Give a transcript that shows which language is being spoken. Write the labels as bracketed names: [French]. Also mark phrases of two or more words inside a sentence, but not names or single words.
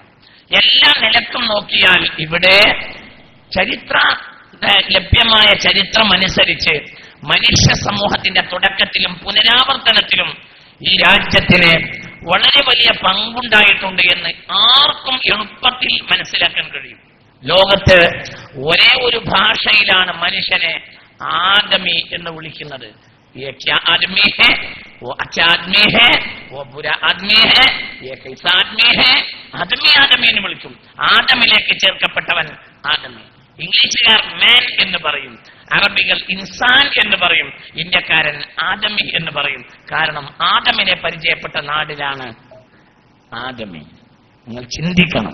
[Malayalam] എല്ലാ നിലക്കും നോക്കിയാൽ ഇവിടെ ലഭ്യമായ ചരിത്രം അനുസരിച്ച് മനുഷ്യ സമൂഹത്തിന്റെ തുടക്കത്തിലും പുനരാവർത്തനത്തിലും ഈ രാജ്യത്തിന് വളരെ വലിയ പങ്കുണ്ടായിട്ടുണ്ട് എന്ന് ആർക്കും എളുപ്പത്തിൽ മനസ്സിലാക്കാൻ കഴിയും. ലോകത്ത് ഒരേ ഒരു ഭാഷയിലാണ് മനുഷ്യനെ ആദമി എന്ന് വിളിക്കുന്നത്. [Hindi] ये क्या आदमी है, वो अच्छा आदमी है, वो बुरा आदमी है, ये कैसा आदमी है. [Malayalam] ആദമി ആദമി എന്ന് വിളിക്കും. ആദമിലേക്ക് ചേർക്കപ്പെട്ടവൻ ആദമി. ഇംഗ്ലീഷുകാർ മാൻ എന്ന് പറയും, അറബികൾ ഇൻസാൻ എന്ന് പറയും, ഇന്ത്യക്കാരൻ ആദമി എന്ന് പറയും. കാരണം ആദമിനെ പരിചയപ്പെട്ട നാടിലാണ് ആദമി. നിങ്ങൾ ചിന്തിക്കണം.